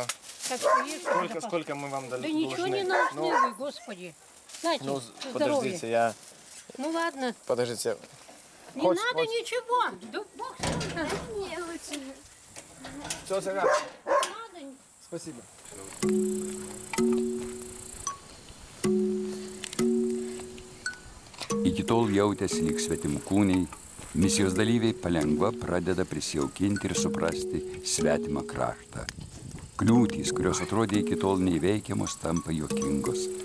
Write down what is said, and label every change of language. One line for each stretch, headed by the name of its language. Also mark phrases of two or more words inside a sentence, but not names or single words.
Russian: Так что ешь, Сколько мы вам дали? Да ничего не должны вы, Господи. Знаете, Ну, здоровье. подождите, я... Ну ладно. Подождите. Не надо ничего. Да Бог с ним. Не, лучше. Все, Сага. Надо. Спасибо.
Lithuanian: Iki tol jautėsi lyg svetimkūniai, misijos dalyviai palengva pradeda prisijaukinti ir suprasti svetimą kraštą. Kliūtys, kurios atrodė iki tol neįveikiamos, tampa juokingos.